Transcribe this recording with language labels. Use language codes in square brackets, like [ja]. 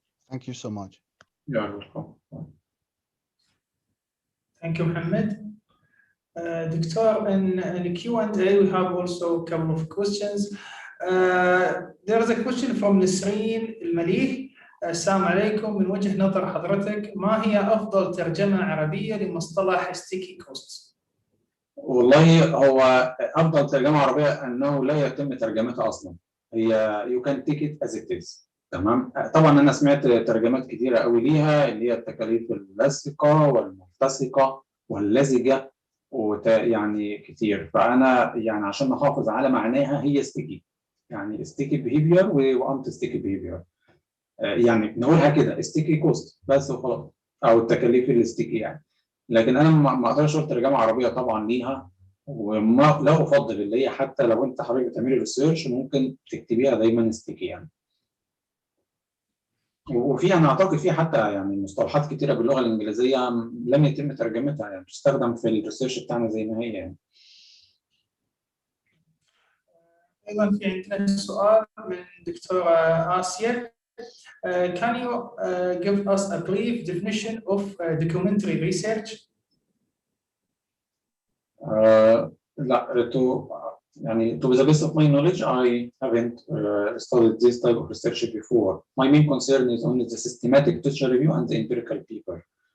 [en] Thank you so much. You are welcome. Thank you, Mohammed. Doctor, in the Q&A, we have also a couple of questions. There is a question from Nisreen Al-Malih. [ar] السلام عليكم، من وجه نظر حضرتك ما هي أفضل ترجمة عربية لمصطلح sticky costs؟ والله هو أفضل ترجمة عربية أنه لا يتم ترجمتها أصلا. هي [en] you can take it as it is. [ar] تمام. طبعا أنا سمعت ترجمات كثيرة قوي ليها اللي هي التكاليف اللصقة والملتصقة واللزجة ويعني كتير، فأنا يعني عشان نحافظ على معناها هي sticky، يعني sticky behavior وأنت sticky behavior. يعني نقولها كده sticky cost بس وخلاص، او التكاليف الستيكي يعني. لكن انا ما اقدرش اقول ترجمه عربيه طبعا ليها، وما لا افضل اللي هي حتى لو انت حضرتك بتعملي ريسيرش ممكن تكتبيها دايما ستيكي يعني. وفي انا اعتقد في حتى يعني مصطلحات كتيره باللغه الانجليزيه لم يتم ترجمتها، يعني تستخدم في الريسيرش بتاعنا زي ما هي يعني. ايضا في عندنا سؤال من دكتوره آسيا. [en] Can you give us a brief definition of documentary research? [ar] لا, يعني [en] to the best of my knowledge, I haven't studied this type of research before. My main concern is only the systematic literature review and the empirical paper.